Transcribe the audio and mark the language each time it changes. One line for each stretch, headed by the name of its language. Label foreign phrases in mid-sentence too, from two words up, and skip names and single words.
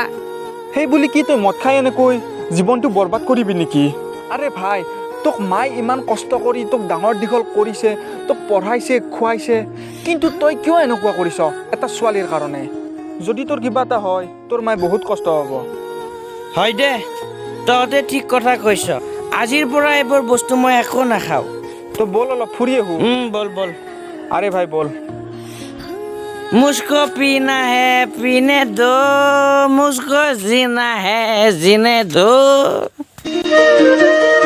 Assamese: সেই বুলি কি তই মদ খাই এনেকৈ জীৱনটো বৰবাদ কৰিবি নেকি আৰে ভাই তোক মায়ে ইমান কষ্ট কৰি তোক ডাঙৰ দীঘল কৰিছে তোক পঢ়াইছে খুৱাইছে কিন্তু তই কিয় এনেকুৱা কৰিছ এটা ছোৱালীৰ কাৰণে যদি তোৰ কিবা এটা হয় তোৰ মায়ে বহুত কষ্ট হ'ব হয় দে তহঁতে ঠিক কথা কৈছ আজিৰ পৰা এইবোৰ বস্তু মই একো নাখাওঁ তই বল অলপ ফুৰি আহো বল আৰে ভাই বল
Hindi: मुझको पीना है पीने दो मुझको जीना है जीने दो